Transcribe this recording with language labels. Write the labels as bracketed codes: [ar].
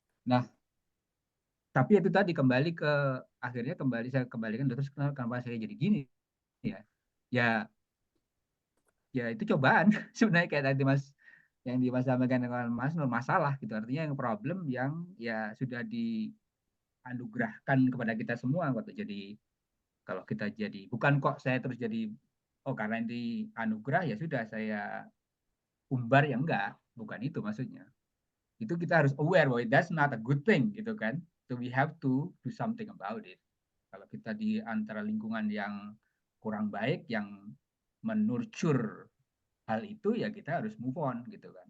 [id] Nah, tapi itu tadi kembali ke akhirnya saya kembalikan terus kenapa saya jadi gini ya itu cobaan sebenarnya kayak tadi Mas yang sampaikan dengan Mas Nur, masalah gitu, artinya yang problem yang ya sudah dianugerahkan kepada kita semua waktu jadi, kalau kita jadi bukan kok saya terus jadi karena ini anugerah ya sudah saya umbar, ya enggak, bukan itu maksudnya. Itu kita harus aware bahwa [en] that's not a good thing [id] gitu kan. [en] So we have to do something about it. [id] Kalau kita di antara lingkungan yang kurang baik, yang menurture hal itu, ya kita harus move on gitu kan.